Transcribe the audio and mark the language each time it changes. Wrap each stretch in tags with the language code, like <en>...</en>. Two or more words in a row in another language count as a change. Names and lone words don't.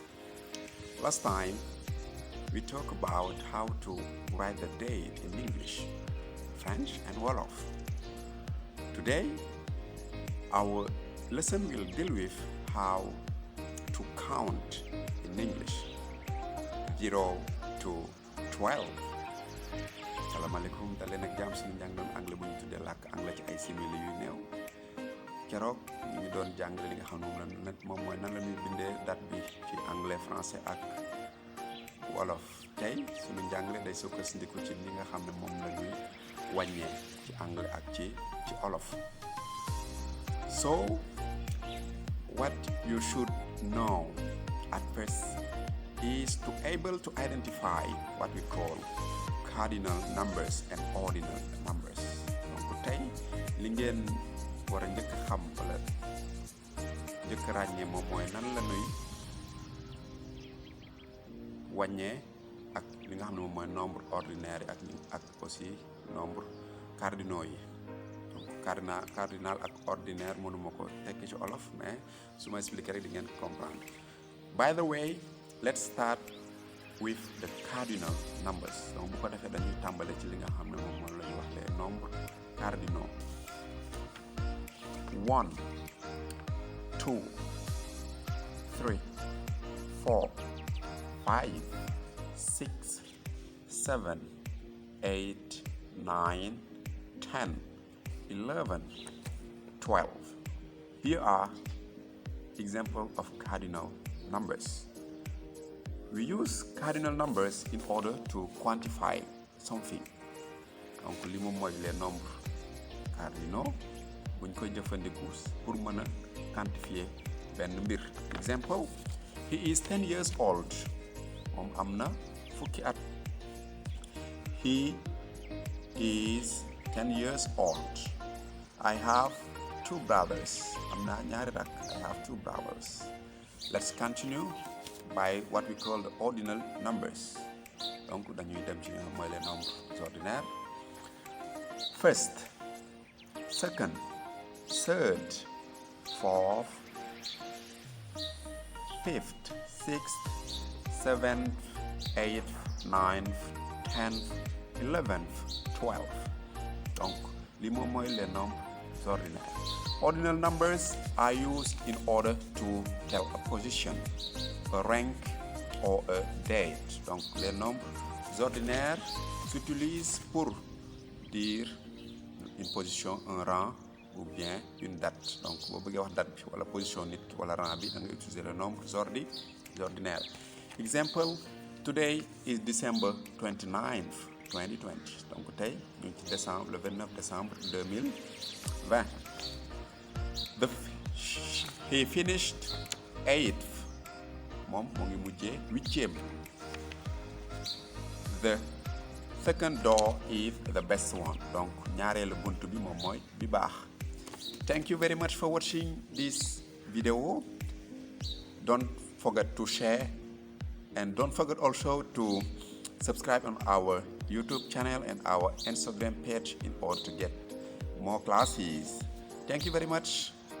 <en>Last time, we talked about how to write the date in English, French and Wolof. Today, our lesson will deal with how to count in English, 0 to 12.</en> <wo>Assalamualaikum daleen ak jàmm suñu njàng doon anglais bu ñu tuddee làkk anglais ci ay simili yu néew keroog ñu ngi doon jàngale li nga xam ne moom mooy nan la ñuy bindee date bi ci</wo> <fr>anglais français</fr> <wo>ak wolof. tey suñu njàngale day sukkandiku ci li nga xam ne moom la ñuy wàññee ci anglais ak ci olof.</wo> <en>So what you should know at first is to able to identify what we call cardinal numbers and ordinal numbers.</en> <wo>Donc tey li ngeen war a njëkk xam wala njëkk ràññee moom mooy nan la ñuy wàññee ak li nga xam ne moom mooy</wo> <fr>nombre ordinaire</fr> <wo>yi ak</wo> <fr>aussi nombre cardinaux</fr> <wo>yi. Donc cardinal ak ordinaire mënuma ko tekki ci olof mais su ma expliquer rek di ngeen comprendre.</wo> <en>By the way, let's start with the cardinal numbers.</en> <wo>Donc bu ko defee dañuy tàmbale ci li nga xam ne moom mooy la ñuy wax</wo> <fr>les nombres cardinaux.</fr> <en>1 2 3 4 5 6 7 8 9 10 11 12. Here are examples of cardinal numbers. We use cardinal numbers in order to quantify something.</en> <wo>Donc li moom mooy</wo> <fr>les nombres cardinaux</fr> <wo>buñ koy jëfandikoo pour mën a quantifier benn mbir.</wo> <en>Example, he is 10 years old.</en> <wo>Moom am na fukki at.</wo> <en>He is 10 years old. I have 2 brothers.</en> <wo>Am na ñaari rak.</wo> <en>I have 2 brothers. Let's continue by what we call the ordinal numbers.</en> <wo>Donc dañuy dem ci mooy</wo> <fr>les nombres ordinaires.</fr> <en>First, second, third, fourth, fifth, sixth, seventh, eighth, ninth, 10th, 11th, 12th.</en> <wo>Donc li moom mooy</wo> <fr>les nombres ordinaires.</fr> <en>Ordinal numbers are used in order to tell a position, a rank or a date.</en> <fr>Donc les nombres ordinaires s'utilisent pour dire une position, un rang ou bien une date.</fr> <wo>Donc boo bëggee wax date bi wala position nit ki wala rang bi da nga</wo> <fr>utiliser les nombres ordinaires.</fr> <en>Example, today is December 29th, 2020.</en> <wo>Donc tey ñu ngi ci</wo> <fr>le 29 décembre 2020.</fr> <en>He finished 8th.</en> <wo>Moom mu ngi mujjee 8e.</wo> <en>The second door is the best one.</en> <wo>Donc ñaareelu buntu bi moom mooy bi baax.</wo> <en>Thank you very much for watching this video. Don't forget to share and don't forget also to subscribe on our YouTube channel and our Instagram page in order to get more classes. Thank you very much.</en>